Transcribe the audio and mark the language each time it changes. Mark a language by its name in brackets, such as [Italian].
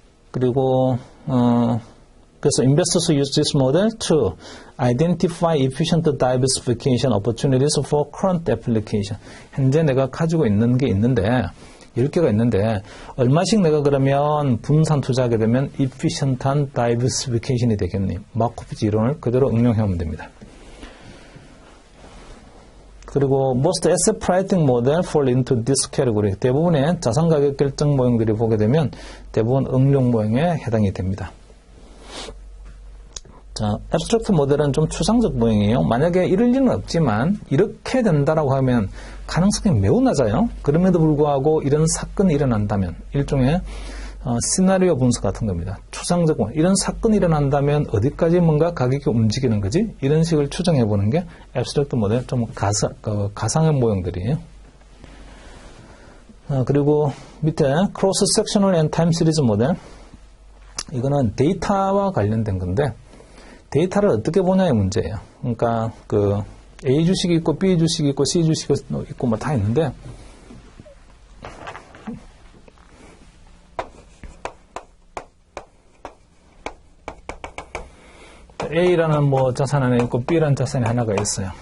[Korean] 그리고, 그래서 [English] investors use this model to identify efficient diversification opportunities for current application. [Korean] 현재 내가 가지고 있는 게 있는데, 10개가 있는데 얼마씩 내가 그러면 분산 투자하게 되면 efficient한 diversification이 되겠니? 마코피츠 이론을 그대로 응용하면 됩니다. 그리고 [English] most asset pricing model fall into this category. [Korean] 대부분의 자산 가격 결정 모형들이 보게 되면 대부분 응용 모형에 해당이 됩니다. 자, abstract 모델은 좀 추상적 모형이에요. 만약에 이럴 일은 없지만 이렇게 된다라고 하면 가능성이 매우 낮아요. 그럼에도 불구하고 이런 사건이 일어난다면 일종의 시나리오 분석 같은 겁니다. 추상적 모형. 이런 사건이 일어난다면 어디까지 뭔가 가격이 움직이는 거지? 이런 식을 추정해 보는 게 abstract 모델, 좀 가상의 모형들이에요. 그리고 밑에 cross sectional and time series 모델. 이거는 데이터와 관련된 건데 데이터를 어떻게 보냐의 문제예요. 그러니까 A 주식이 있고 B 주식이 있고 C 주식이 있고 뭐 다 있는데 A라는 뭐 자산 하나 있고 B라는 자산이 하나가 있어요.